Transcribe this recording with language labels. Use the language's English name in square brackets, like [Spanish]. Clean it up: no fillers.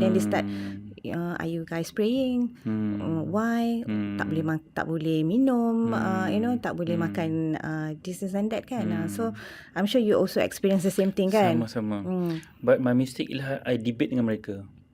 [English] Then they start, are you guys praying? Why? [Malay] Tak boleh minum, tak boleh makan [English] this and that [Malay] kan. [English] So I'm sure you also experience the same thing kan. [Malay] Sama-sama. [English] But my mistake ialah I debate [Malay] dengan mereka.